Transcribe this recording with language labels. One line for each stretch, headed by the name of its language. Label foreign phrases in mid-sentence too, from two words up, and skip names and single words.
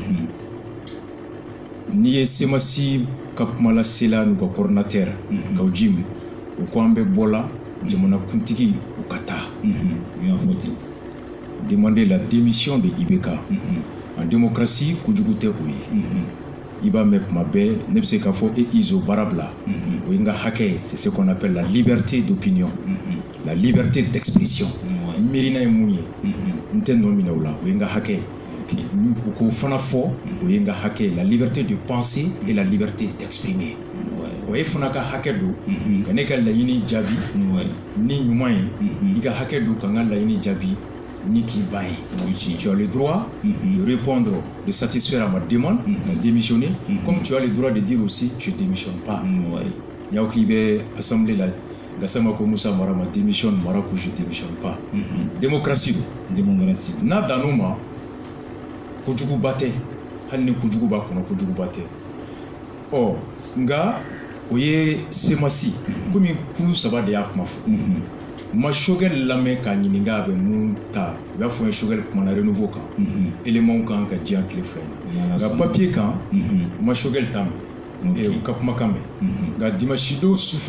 Bambara: n'i ye SEMAS ka kuma lasela n'u ka coordinateur Kawujim u ko an bɛ bɔla jamanakuntigi u ka taa
French: demander la démission de IBK en démocratie
Bambara: kojugu tɛ o ye i b'a mɛn kuma bɛɛ ne bɛ se k'a fɔ e Izo baara bila o ye n ka hakɛ ye
French: c'est ce qu'on appelle la liberté d'opinion la liberté d'expression
Bambara: miirina ye mun ye n tɛ nɔ minɛ o la o ye n ka hakɛ ye u k'o fana fɔ o ye n ka hakɛ ye
French: la liberté de penser et la liberté d'exprimer
Bambara: o ye fana ka hakɛ don ka ne ka laɲini jaabi ni ɲuman ye i ka hakɛ don ka n ka laɲini jaabi ni k'i ban ye
French: tu as le droit de répondre de satisfaire à ma demande de démissionner comme tu as le droit de dire aussi je démissionne pas
Bambara: n y'aw k'i bɛ assemblée la Gassama ko Musa Mara ma démissionne Mara ko
French: je démissionne pas démocratie
Bambara: n'a dan'o ma kojuguba tɛ hali ni kojugu b'a kɔnɔ kojuguba tɛ nka o ye SEMAS komi kulu saba de y'a kuma fɔ ma Choguel lamɛn k'a ɲininka a bɛ mun ta u b'a fɔ n ye Choguel kumana renouveau kan éléments kan ka diyan tile fila in na nka papier kan ma Choguel t'a mɛn u ka kumakan mɛn nka dimanche don sufɛ